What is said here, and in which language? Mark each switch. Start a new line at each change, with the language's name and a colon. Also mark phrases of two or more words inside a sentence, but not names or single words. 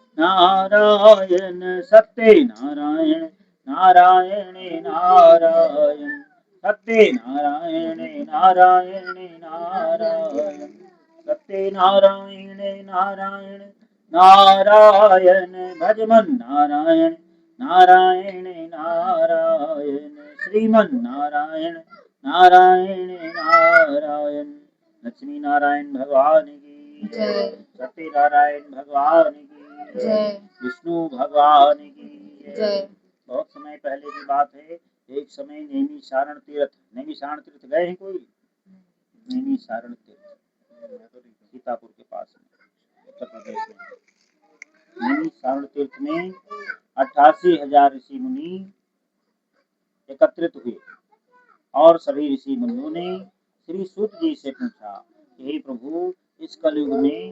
Hindi: नारायण सत्य नारायण नारायण नारायण सत्य नारायण नारायण नारायण सत्य नारायण नारायण नारायण भजमन नारायण नारायण नारायण श्रीमन नारायण नारायण नारायण लक्ष्मी नारायण भगवान की जय सत्य नारायण भगवान की जय विष्णु भगवान की जय बहुत समय पहले की बात है एक समय नैमिषारण तीर्थ गए हैं कोई नैमिषारण तीर्थ सीतापुर के पास में उत्तर प्रदेश में नैमिषारण तीर्थ में 88,000 ऋषि मुनि एकत्रित हुए और सभी ऋषि मुनियों ने श्री सूत जी से पूछा कि हे प्रभु इस कलयुग में